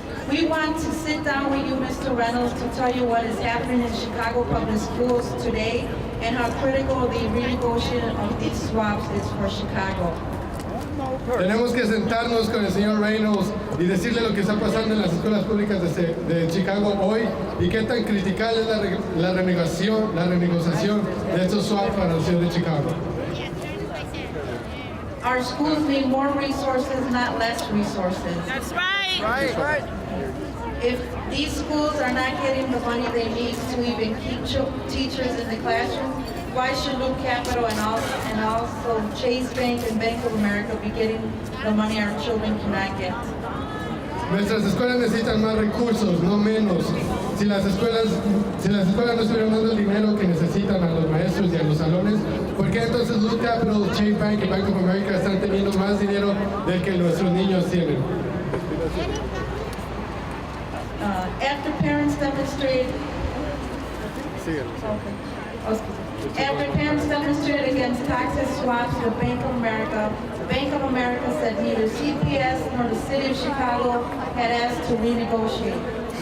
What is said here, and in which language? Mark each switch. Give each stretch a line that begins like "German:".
English: We want to sit down with you, Mr. Reynolds, to tell you what is happening in Chicago public schools today and how critical the renegotiation of these swaps is for Chicago.
Spanish: Tenemos que sentarnos con el señor Reynolds y decirle lo que está pasando en las escuelas públicas de Chicago hoy y qué tan critical es la renegociación de estos swaps para la ciudad de Chicago.
English: Our schools need more resources, not less resources. That's right. Right. If these schools are not getting the money they need to even keep teachers in the classroom, why should Loop Capital and also Chase Bank and Bank of America be getting the money our children cannot get?
Spanish: Nuestras escuelas necesitan más recursos, no menos. Si las escuelas no estuvieran dando el dinero que necesitan a los maestros y a los salones, ¿por qué entonces Loop Capital, Chase Bank y Bank of America están teniendo más dinero del que nuestros niños tienen?
English: After parents demonstrated against toxic swaps with Bank of America said neither CPS nor the City of Chicago had asked to renegotiate.